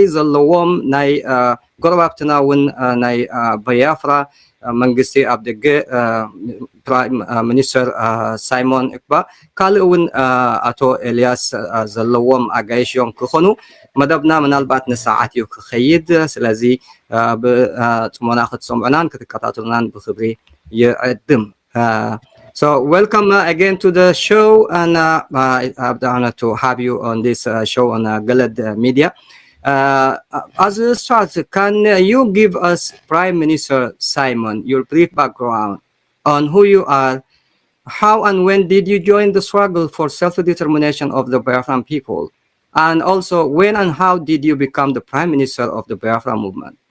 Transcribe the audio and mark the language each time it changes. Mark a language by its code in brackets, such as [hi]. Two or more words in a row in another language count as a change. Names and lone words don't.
[ti] ዘለዎም ናይ ጎረባብትና እውን ናይ ባያፍራ መንግስቲ ኣብ ደገ ፕራይም ሚኒስተር ሳይሞን ኤክባ ካልእ እውን ኣቶ ኤልያስ ዘለዎም ኣጋይሽ እዮም ክኾኑ መደብና ምናልባት ንሰዓት እዩ ክኸይድ ስለዚ ብፅሞና ክትሰምዑናን ክትከታተሉናን ብክብሪ ይዕድም [en] So welcome again to the show, and I have the honor to have you on this show on Galad Media. As a start, can you give us, Prime Minister Simon, your brief background on who you are, how and when did you join the struggle for self-determination of the Biafran people, and also when and how did you become the Prime Minister of the Biafra movement?